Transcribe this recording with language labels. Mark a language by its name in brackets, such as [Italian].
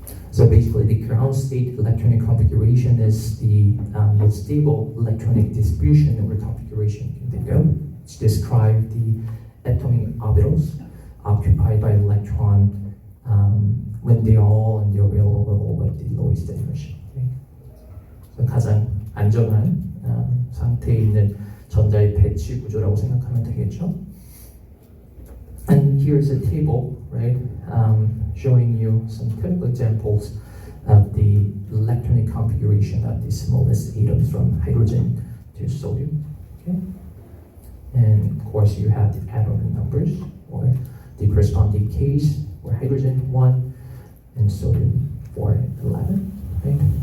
[English] So basically, the ground state electronic configuration is the most stable electronic distribution or configuration you can think of. It's describe the atomic orbitals occupied by electron when they are all in the orbital orbital with the lowest energy. Okay? [Korean] So 가장 안전한 상태에 있는 전자의 배치 구조라고 생각하면 되겠죠. [English] And here's a table, right, showing you some typical examples of the electronic configuration of the smallest atoms from hydrogen to sodium. Okay? And of course, you have the atom numbers, or the corresponding case for hydrogen 1 and sodium for 11, right?